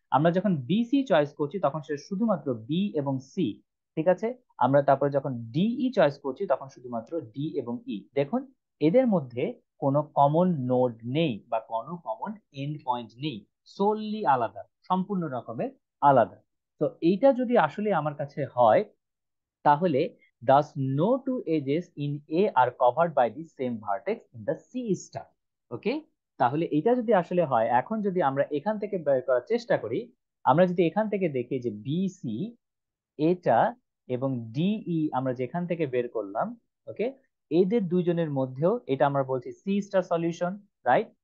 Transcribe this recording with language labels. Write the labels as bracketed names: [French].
[Bangla] আমরা যখন B C choice করছি তখন সেটা শুধুমাত্র বি এবং সি, ঠিক আছে। আমরা তারপরে যখন ডিই চয়েস করছি তখন শুধুমাত্র ডি এবং ই। দেখুন এদের মধ্যে কোনো কমন নোড নেই বা কোনো কমন এন্ড পয়েন্ট নেই, সোললি আলাদা, সম্পূর্ণ রকমের আলাদা। তো এইটা যদি আসলে আমার কাছে হয়, তাহলে [English] thus no two edges in A are covered by the same vertex in the C star. [Bangla] ওকে, তাহলে এটা যদি আসলে হয়, এখন যদি আমরা এখান থেকে বের করার চেষ্টা করি, আমরা যদি এখান থেকে দেখি যে বি সি এটা এবং ডিই আমরা যেখান থেকে বের করলাম, ওকে, এদের দুইজনের মধ্যেও এটা আমরা বলছি সি স্টার সলিউশন, রাইট?